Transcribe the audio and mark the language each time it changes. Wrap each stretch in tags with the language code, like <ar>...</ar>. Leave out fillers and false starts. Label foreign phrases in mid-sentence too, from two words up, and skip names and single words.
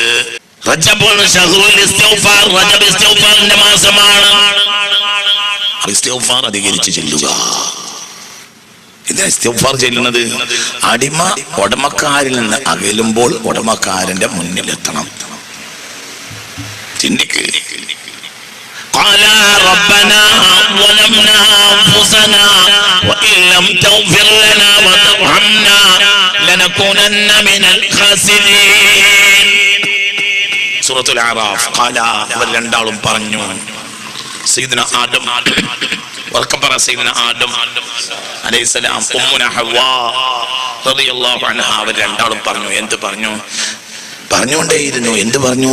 <ar>رجب شهر الاستغفار,</ar> <ml>റജബ് ഇസ്തിഗ്ഫാറിന്റെ മാസമാണ്. ഇസ്തിഗ്ഫാർ അധികരിച്ച് ചെല്ലുക. ഇത് ഇസ്തിഗ്ഫാർ ചെല്ലുന്നത് അടിമ ഉടമക്കാരിൽ നിന്ന് അകലുമ്പോൾ ഉടമക്കാരന്റെ മുന്നിലെത്തണം. ചിന്തിക്ക്.</ml> <ar>قال ربنا ظلمنا أنفسنا وإن لم تغفر لنا وترحمنا لنكونن من الخاسرين.</ar> <ml>സൂറത്തുൽ അറാഫ്. ഖാല, അവർ രണ്ടാളും പറഞ്ഞു.</ml> <ar>سيدنا آدم, വർക്കബറ سيدنا آدم عليه السلام، أمنا حواء رضي الله عنها,</ar> <ml>അവർ രണ്ടാളും പറഞ്ഞു. എന്ത് പറഞ്ഞു? പറഞ്ഞുകൊണ്ടേയിരുന്നു. എന്ത് പറഞ്ഞു?</ml>